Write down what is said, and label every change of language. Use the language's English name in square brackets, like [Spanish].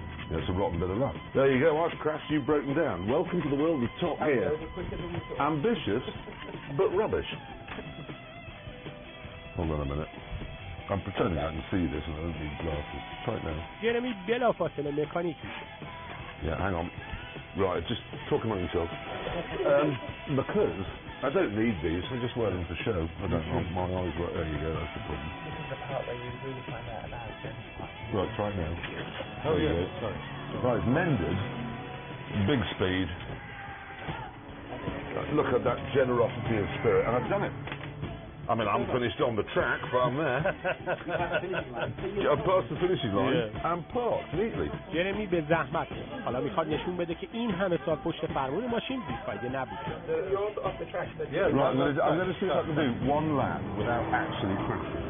[English] Yeah, it's a rotten bit of luck. There you go. I've crashed. You've broken down. Welcome to the world of Top Gear. Ambitious, but rubbish. Hold on a minute. I'm pretending I can see this and I don't need glasses. Try it now. [Persian] جرمی بلافاصله مکانیک میشه. [English] Yeah, hang on. Right, just talk among yourselves. Because I don't need these, I just wear them for show. I don't know, my eyes work. There you go, that's the problem. This is the part where you really find out about Jeremy's part. Right, try now. Oh, There you yeah, sorry. Right, mended, big speed. Look at that generosity of spirit, and I've done it. I mean, I'm finished on the track, but I'm there. I've passed the finishing line and parked neatly. [Persian] جرمی به زحمت حالا میخواد نشون بده که این همه سال پشت فرمون ماشین بی‌فایده نبوده. [English] You're also off the track, but Yeah, Right, I'm going to see if I can do one lap without actually crashing.